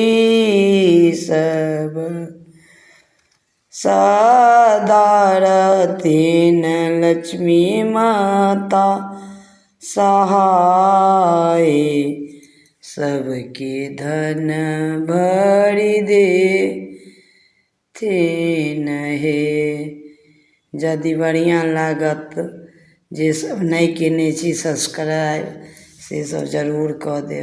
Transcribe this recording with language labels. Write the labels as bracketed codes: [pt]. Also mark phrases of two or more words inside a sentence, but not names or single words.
[mai] सब सदा रहतिन लक्ष्मी माता सहाय सबके धन भरि दे हे। यदि बढ़िया लागत जे सब नहीं केने छी सब्सक्राइब से सब जरूर कऽ देब।